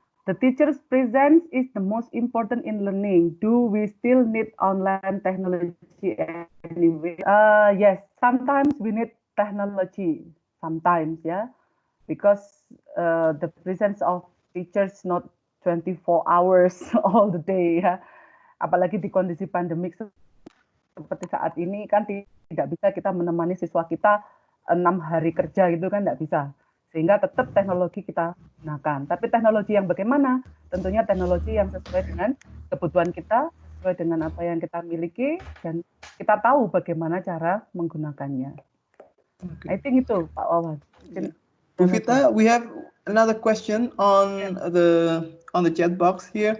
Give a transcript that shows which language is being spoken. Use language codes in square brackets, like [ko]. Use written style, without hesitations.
[en] The teacher's presence is the most important in learning. Do we still need online technology anyway? Yes, sometimes we need technology. Sometimes, yeah, because the presence of teachers not 24 hours all the day, ya. [id] Apalagi di kondisi pandemik seperti saat ini kan tidak bisa kita menemani siswa kita 6 hari kerja gitu kan, nggak bisa. Sehingga tetap teknologi kita gunakan. Tapi teknologi yang bagaimana? Tentunya teknologi yang sesuai dengan kebutuhan kita, sesuai dengan apa yang kita miliki, dan kita tahu bagaimana cara menggunakannya. [en] I think itu, Pak Wawan. Bu Vita, we have another question on the chat box here.